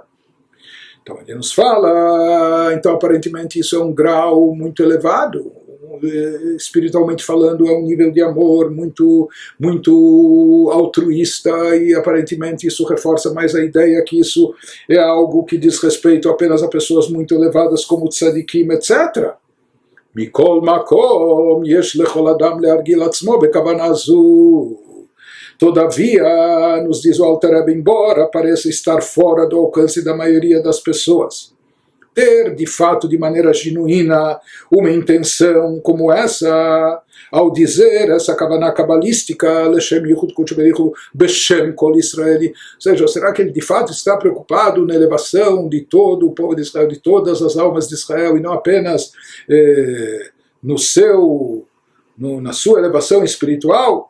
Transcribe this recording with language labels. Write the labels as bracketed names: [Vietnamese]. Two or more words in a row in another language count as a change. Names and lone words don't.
[Portuguese] Então ele nos fala, então aparentemente isso é um grau muito elevado, espiritualmente falando é um nível de amor muito altruísta, e aparentemente isso reforça mais a ideia que isso é algo que diz respeito apenas a pessoas muito elevadas como tzadikim, etc. [Hebrew] מכל מקום יש לכל אדם להרגיל עצמו בכוונה זו. [Portuguese] Todavia, nos diz o Alter Rebbe, embora pareça estar fora do alcance da maioria das pessoas, ter de fato, de maneira genuína, uma intenção como essa, ao dizer essa kavaná cabalística, [Hebrew] לשם יחוד קודשא בריך הוא בשם כל ישראל, [Portuguese] ou seja, será que ele de fato está preocupado na elevação de todo o povo de Israel, de todas as almas de Israel, e não apenas na sua elevação espiritual?